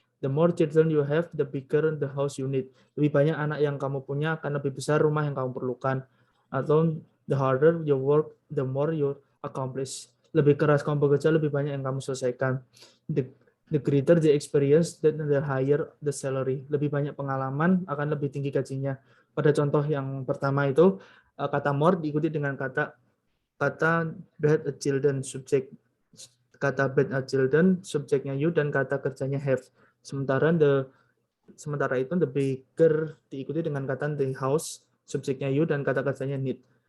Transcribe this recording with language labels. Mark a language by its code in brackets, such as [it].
[en] The more children you have, the bigger the house you need. [id] Lebih banyak anak yang kamu punya akan lebih besar rumah yang kamu perlukan. [en] Atau the harder you work, the more you accomplish. [id] Lebih keras kamu bekerja, lebih banyak yang kamu selesaikan. [en] The greater the experience, then the higher the salary. [id] Lebih banyak pengalaman akan lebih tinggi gajinya. Pada contoh yang pertama itu kata more diikuti dengan kata bad a children, subjek kata bad a children, subjeknya you dan kata kerjanya have. Sementara itu the bigger diikuti dengan kata the house, subjeknya you dan kata kerjanya need.